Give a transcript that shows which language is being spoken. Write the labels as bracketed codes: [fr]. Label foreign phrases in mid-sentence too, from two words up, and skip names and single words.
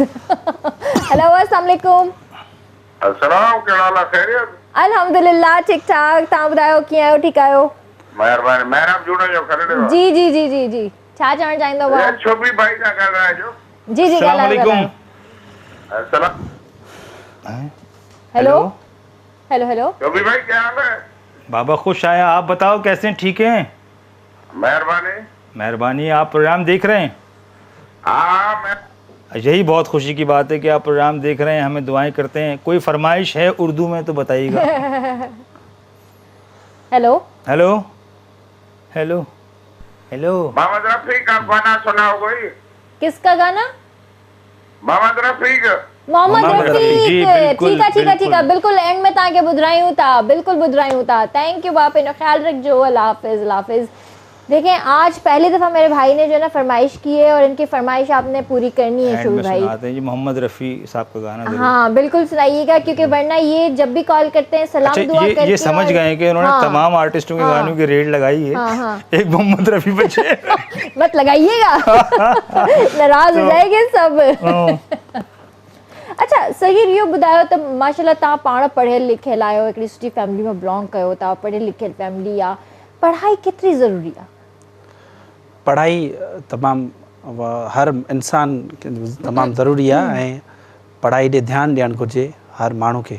[sd] हेलो, [ar] السلام عليكم. [sd] अस्सलाम, कहिड़ा हाल आहे, ख़ैरियत? अल्हम्दुलिल्लाह, ठीक ठाक। तव्हां ॿुधायो कीअं आहियो? ठीकु आहियो? महिरबानी, महिरबानी जुड़ो जो करे। जी। छा चवणु चाहींदो भाउ? छोबी भाई का ॻाल्हाए जो। जी ॻाल्हायो। हेलो। [ur] چھوبی بھائی کیا حال ہے? بابا خوش آیا، آپ بتاؤ کیسے ہیں? ٹھیک ہیں؟ مہربانی. آپ پروگرام دیکھ رہے ہیں? ہاں، میں یہی بہت خوشی کی بات ہے کہ آپ پروگرام دیکھ رہے ہیں، ہمیں دعائیں کرتے ہیں. کوئی فرمائش ہے اردو میں تو بتائیے گا. हेलो। محمد رفیع کا گانا سناؤ کوئی. کس کا گانا? मोहम्मद रफी। ٹھیک ہے, [sd] बिल्कुल एंड में तव्हांखे ॿुधायूं था। [en] Thank you [sd] बाप, इन ख्याल रखिजो। [ur] اللہ حافظ. دیکھیں، آج پہلی دفعہ میرے بھائی نے جو نا فرمائش کی ہے، اور ان کی فرمائش آپ نے پوری کرنی ہے شوبی بھائی. جی محمد رفیع صاحب کا گانا. ہاں بالکل سنائیے گا، کیونکہ ورنہ یہ جب بھی کال کرتے ہیں سلام دعا کر کے, یہ سمجھ گئے کہ انہوں نے تمام آرٹسٹوں کے گانوں کی ریڈ لگائی ہے. ایک محمد رفیع بچے. مت لگائیے گا، ناراض ہو جائیں گے سب. [sd] अच्छा सहीर, इहो ॿुधायो त माशाल्लाह तव्हां पाण पढ़ियल लिखियल आहियो, हिकिड़ी सुठी फैमिली में बिलोंग कयो था, पढ़ियल लिखियल फैमिली आहे, पढ़ाई केतिरी ज़रूरी आहे? पढ़ाई तमामु हर इंसान तमामु ज़रूरी आहे, ऐं पढ़ाई ॾे ध्यानु ॾियणु घुरिजे हर माण्हू खे।